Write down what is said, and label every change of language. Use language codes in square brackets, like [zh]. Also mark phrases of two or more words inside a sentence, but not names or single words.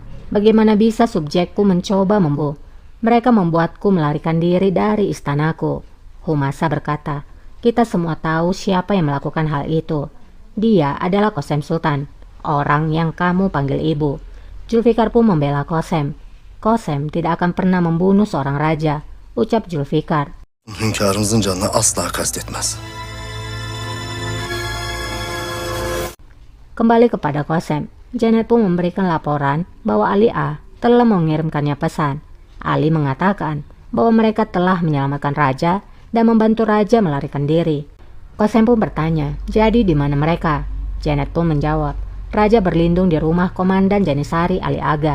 [id] Bagaimana bisa subjekku mencoba membunuh? Mereka membuatku melarikan diri dari istanaku. Humasa berkata, kita semua tahu siapa yang melakukan hal itu. Dia adalah Qasem Sultan, orang yang kamu panggil ibu. Zulfikar pun membela Qasem. Qasem tidak akan pernah membunuh seorang raja, ucap Zulfikar. [tr] Hünkârımızın canına asla kastetmez. [id] Kembali kepada Qasem, Janet pun memberikan laporan bahwa Ali A telah mengirimkannya pesan. Ali mengatakan bahwa mereka telah menyelamatkan raja dan membantu raja melarikan diri. Qasem pun bertanya, jadi di mana mereka? Janet pun menjawab, raja berlindung di rumah Komandan Janisari Ali Aga.